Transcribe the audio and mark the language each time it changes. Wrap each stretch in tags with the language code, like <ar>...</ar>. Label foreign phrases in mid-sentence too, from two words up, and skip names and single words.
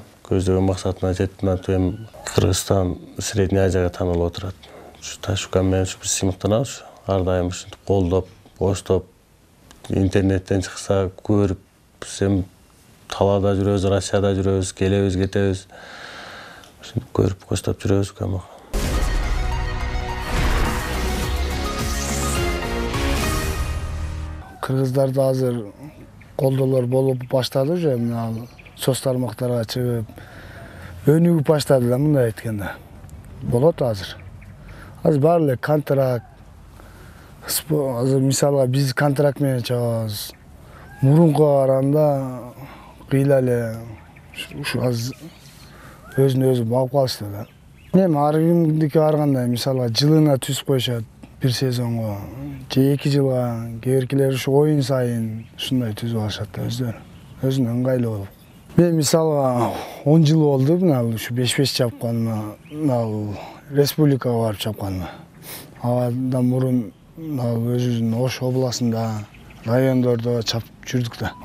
<ky>Көздөгөн максатына жетип атып эми Кыргызстан Средний Азияга таанылып отурат. Ушу Ташукан менен ушу биз сыймыктанабыз. Ар дайым ушинтип колдоп, коштоп, интернеттен чыкса көрүп, биз эми талаада жүрөбүз, Россияда жүрөбүз, келебиз, кетебиз. Ушинтип көрүп, коштоп жүрөбүз кама. Кыргыздарда азыр колдоолор болуп баштады уже мына соц тармактарга чыгып өнүгүп баштады да мындай айтканда. Болот азыр. Азыр баары эле контракт. Азыр мисалга биз контракт менен чыгабыз. Мурунга караганда кыйла эле ушу азыр өзүн өзү багып калышты да. Эми ар кимдики барганда мисалга жылына түзүп коюшат. Бир сезонго, же 2 жылга, кээбиркилер ушу оюн сайын ушундай түзүп алышат да өздөрү. Өзүнө ыңгайлуу болуп. Мен мисалга 10 жыл болду мына ушу 5-5 чапканыма, мына республикага барып чапканыма. Андан мурун өзүбүздүн Ош областында, райондордо чапып жүрдүк да.</ky>